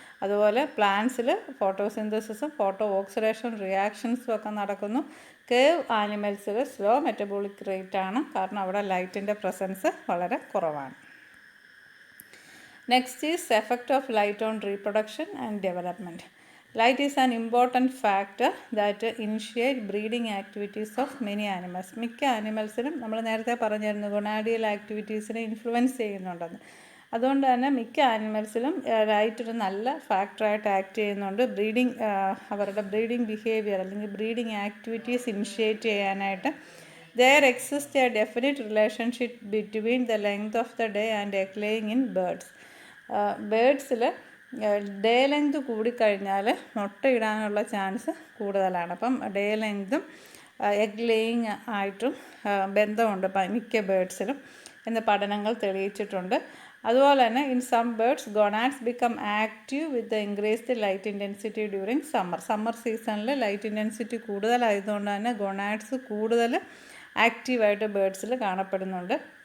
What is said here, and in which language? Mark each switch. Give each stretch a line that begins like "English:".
Malayalam: അതുപോലെ പ്ലാന്റ്സിൽ ഫോട്ടോസിന്തസിസും photo oxidation റിയാക്ഷൻസും ഒക്കെ നടക്കുന്നു. കേവ് ആനിമൽസിൽ സ്ലോ മെറ്റബോളിക് റേറ്റ് ആണ്, കാരണം അവിടെ ലൈറ്റിൻ്റെ പ്രസൻസ് വളരെ കുറവാണ്.
English: Next is effect of light on reproduction and development. Light is an important factor that initiate breeding activities of many animals.
Malayalam: മിക്ക ആനിമൽസിനും നമ്മൾ നേരത്തെ പറഞ്ഞിരുന്നു ഗൊണാഡിയൽ ആക്ടിവിറ്റീസിനെ ഇൻഫ്ലുവൻസ് ചെയ്യുന്നുണ്ടെന്ന്. അതുകൊണ്ട് തന്നെ മിക്ക ആനിമൽസിലും ലൈറ്റ് ഒരു നല്ല ഫാക്ടറായിട്ട് ആക്ട് ചെയ്യുന്നുണ്ട്. അവരുടെ ബ്രീഡിംഗ് ബിഹേവിയർ അല്ലെങ്കിൽ ബ്രീഡിംഗ് ആക്ടിവിറ്റീസ് ഇനിഷ്യേറ്റ് ചെയ്യാനായിട്ട്.
English: There exists a definite relationship between the length of the day and egg laying in birds.
Malayalam: ബേഡ്സിൽ day length കൂടിക്കഴിഞ്ഞാൽ മുട്ടയിടാനുള്ള ചാൻസ് കൂടുതലാണ്. അപ്പം ഡേ ലെങ്തും എഗ് ലേയിങ് ആയിട്ടും ബന്ധമുണ്ട് മിക്ക ബേഡ്സിലും എന്ന് പഠനങ്ങൾ തെളിയിച്ചിട്ടുണ്ട്. അതുപോലെ തന്നെ
English: in some birds gonads become active with the increased light intensity during summer
Malayalam: സീസണിൽ ലൈറ്റ് ഇൻറ്റൻസിറ്റി കൂടുതലായതുകൊണ്ട് തന്നെ ഗൊണാഡ്സ് കൂടുതൽ ആക്റ്റീവായിട്ട് ബേഡ്സിൽ കാണപ്പെടുന്നുണ്ട്.